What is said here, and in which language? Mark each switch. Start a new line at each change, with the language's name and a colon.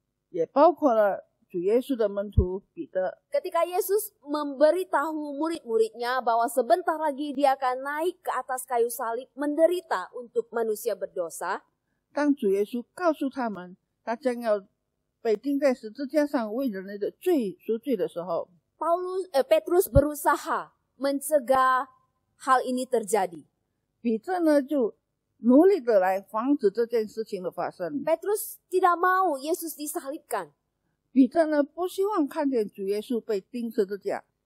Chinese: 也包括了主耶稣的门徒彼得。
Indonesian: Ketika Yesus memberitahu murid-muridnya bahwa sebentar lagi dia akan naik ke atas kayu salib menderita untuk manusia berdosa,
Chinese: 当主耶稣告诉他们，他将要被钉在十字架上为人类的罪赎罪的时候，
Indonesian: Petrus berusaha mencegah hal ini terjadi.
Chinese: 彼得呢就努力的来防止这件事情的发生。
Indonesian: Petrus tidak mau Yesus disalibkan.
Chinese: 彼得呢不希望看见主耶稣被钉十字架，